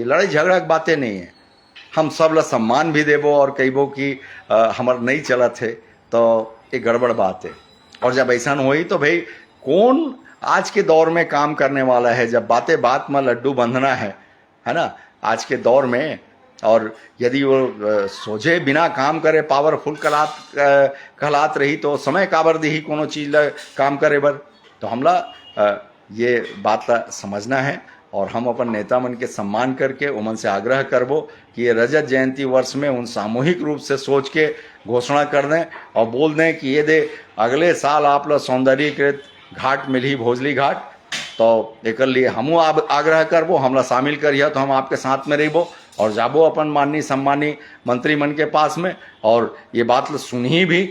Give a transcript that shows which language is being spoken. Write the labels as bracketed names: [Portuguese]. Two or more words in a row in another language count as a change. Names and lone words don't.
[Chhattisgarhi] लड़ाई झगड़ा की बातें नहीं है, हम सब ला सम्मान भी देबो और कहीबो कि हमार नहीं चलत है, तो ये गड़बड़ बात है। और जब ऐसा होई तो भाई कौन आज के दौर में काम करने वाला है, जब बातें बात में लड्डू बंधना है ना आज के दौर में। और यदि वो सोझे बिना काम करे पावरफुल कहलात रही तो समय काबर दी कोनो चीज ला काम करे बर। तो हमला ये बात ला समझना है और हम अपन नेता मन के सम्मान करके उमन से आग्रह करबो कि ये रजत जयंती वर्ष में उन सामूहिक रूप से सोच के घोषणा कर दें और बोल दें कि ये दे अगले साल आप लोग सौंदर्यीकृत घाट मिली भोजली घाट, तो एक लिए हमू आग्रह करबो, हमला शामिल करिए तो हम आपके साथ में रहिबो और जाबो अपन माननीय सम्मानी मंत्री मन के पास में और ये बात सुनही भी।